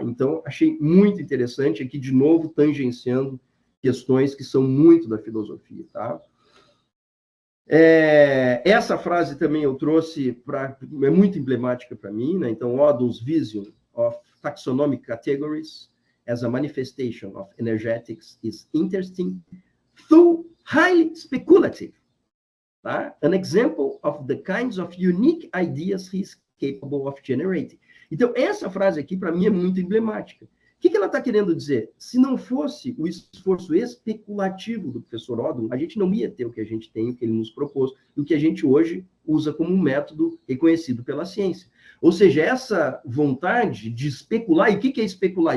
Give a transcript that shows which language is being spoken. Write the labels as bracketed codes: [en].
[pt] Então, achei muito interessante aqui, de novo, tangenciando questões que são muito da filosofia. Tá? Essa frase também eu trouxe, é muito emblemática para mim, né? Então, [en] Odum's Vision of Taxonomic Categories, as a manifestation of energetics is interesting, though highly speculative. [pt] Tá? [en] An example of the kinds of unique ideas he is capable of generating. [pt] Então, essa frase aqui, para mim, é muito emblemática. O que ela está querendo dizer? Se não fosse o esforço especulativo do professor Odum, a gente não ia ter o que a gente tem, o que ele nos propôs, e o que a gente hoje usa como um método reconhecido pela ciência. Ou seja, essa vontade de especular, e o que é especular?